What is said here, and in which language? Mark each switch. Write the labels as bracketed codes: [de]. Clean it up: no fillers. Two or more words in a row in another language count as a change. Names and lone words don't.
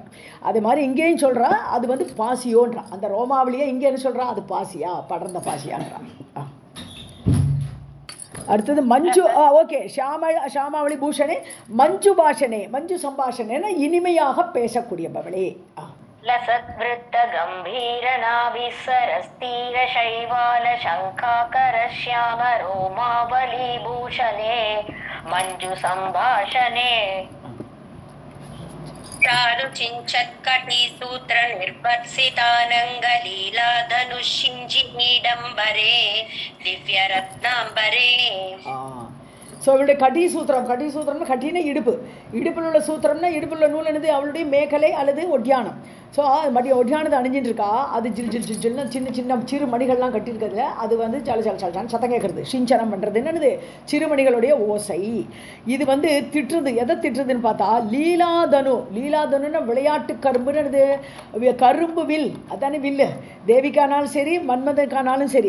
[ta] அதே மாதிரி இங்கேயும் சொல்கிறா அது பாசியோன்றான். அந்த ரோமாவளியை இங்கே என்ன சொல்கிறா? அது பாசியா, படர்ந்த பாசியான்றான். அடுத்தது மஞ்சு. [sa] ஓகே, श्यामावली भूषणे मञ्जु भाषणे, मञ्जु சம்பாஷணேன்னா [ta] இனிமையாக பேசக்கூடியவளே. [sa] लसद्वृत्त गंभीर नाभिस्सरस्तीर शैवाल शंखाकर श्याम रोमावली भूषणे मंजु संभाषणे चारु चिंचत्कटी सूत्र निर्भत्सितानंगलीला धनुषिंजिनीडंबरे दिव्य रत्नांबरे. [ta] ஸோ அவளுடைய கட்டி சூத்திரம்னா கட்டின இடுப்பில் உள்ள சூத்திரம்னா இடுப்பில் உள்ள நூல் என்னது அவளுடைய மேகலை அல்லது ஒட்டியானம். ஸோ ஒட்டியானது அணிஞ்சிட்டு இருக்கா, அது ஜில் ஜில் ஜில் ஜில்னு சின்ன சின்ன சிறு மணிகள்லாம் கட்டியிருக்கிறதுல அது வந்து சல சல சலச்சான்னு சத்தம் கேட்குறது. சிஞ்சனம் பண்ணுறது என்னது சிறுமணிகளுடைய ஓசை. இது வந்து திட்டுறது, எதை திட்டுறதுன்னு பார்த்தா லீலாதனுன்னா விளையாட்டு கரும்புன்னு என்னது கரும்பு வில், அதானே வில்லு தேவிக்கானாலும் சரி மன்மதனுக்கானாலும் சரி.